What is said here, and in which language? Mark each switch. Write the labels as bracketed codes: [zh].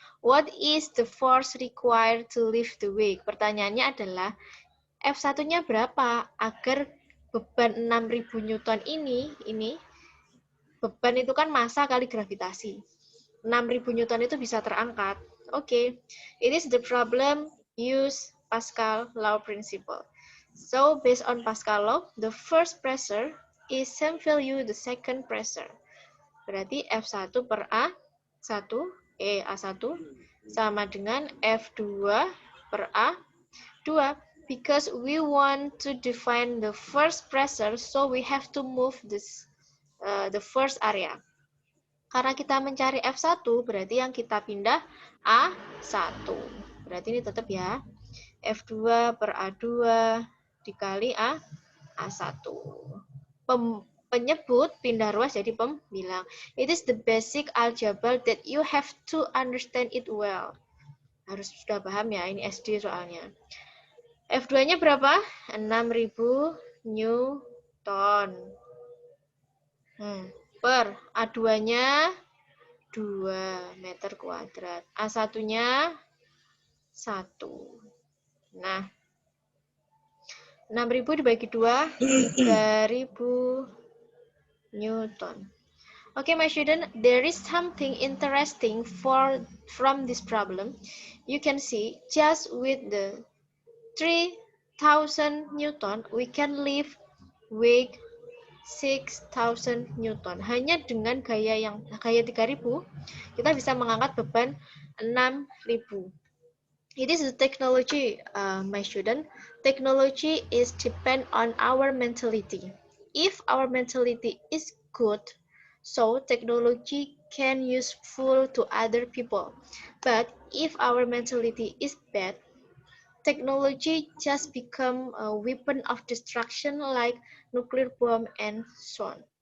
[en] What is the force required to lift the weight? [id] Pertanyaannya adalah F1-nya berapa agar beban 6.000 Newton ini beban itu kan massa kali gravitasi. 6.000 Newton itu bisa terangkat. [en] Okay. It is the problem use Pascal law principle. So based on Pascal law, the first pressure is same value the second pressure. [id] Berarti F1 per A1 sama dengan F2 per A2. [en] Because we want to define the first pressure, so we have to move this the first area. [id] Karena kita mencari F1, berarti yang kita pindah A1. Berarti ini tetap ya. F2 per A2 dikali A1. Penyebut pindah ruas jadi pembilang. [en] It is the basic algebra that you have to understand it well. [id] Harus sudah paham ya, ini SD soalnya. F2-nya berapa? 6.000 Newton. Per A2-nya 2 meter kuadrat. A1-nya 1. Nah, 6.000 dibagi 2, 3.000 Newton. [en] Okay, my student, there is something interesting from this problem. You can see just with the 3,000 Newton, we can lift weight 6,000 Newton. [id] Hanya dengan gaya 3.000, kita bisa mengangkat beban 6.000. [en] It is the technology, my student. Technology is depend on our mentality. If our mentality is good, so technology can useful to other people. But if our mentality is bad, technology just become a weapon of destruction like nuclear bomb and so on.